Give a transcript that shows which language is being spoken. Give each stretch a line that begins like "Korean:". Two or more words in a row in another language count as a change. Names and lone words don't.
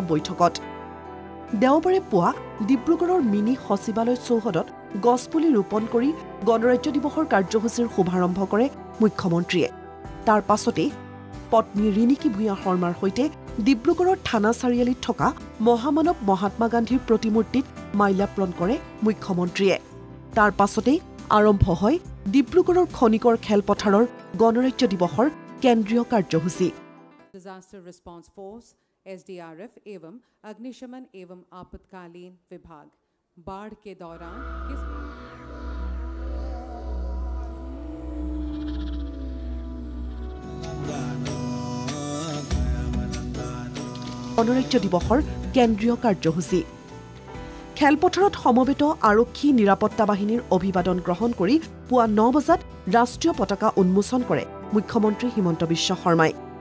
Assamese: বৈঠকত দেওবাৰে পুৱা ডিব্ৰুগড়ৰ মিনি সচিবালয় চৌহদত গছপুলি ৰোপণ কৰি গণৰাজ্য দিৱসৰ কাৰ্যসূচীৰ শুভাৰম্ভ কৰে মুখ্যমন্ত্ৰীয়ে তাৰ পাছতেই পত্নী ৰিণিকী ভূঞা শৰ্মাৰ সৈতে ডিব্ৰুগড়ৰ থানা চাৰিআলিত থকা মহামানৱ মহাত্মা গান্ধীৰ প্ৰতিমূৰ্তিত মাল্যাৰ্পণ কৰে মুখ্যমন্ত্ৰীয়ে তাৰ পাছতেই আৰম্ভ হয় ডিব্ৰুগড়ৰ খনিকৰ খেলপথাৰৰ গণৰাজ্য দিৱসৰ কেন্দ্ৰীয় কাৰ্যসূচী
English: disaster response force
Hindi: एसडीआरएफ एवं अग्निशमन एवं आपातकालीन विभाग बाढ़ के दौरान
Assamese: গণৰাজ্য দিৱসৰ কেন্দ্ৰীয় কাৰ্যসূচী খেলপথাৰত সমবেত আৰক্ষী নিৰাপত্তা বাহিনীৰ অভিবাদন গ্ৰহণ কৰি পুৱা ৯ বজাত ৰাষ্ট্ৰীয় পতাকা উন্মোচন কৰে মুখ্যমন্ত্ৰী হিমন্ত বিশ্ব শৰ্মাই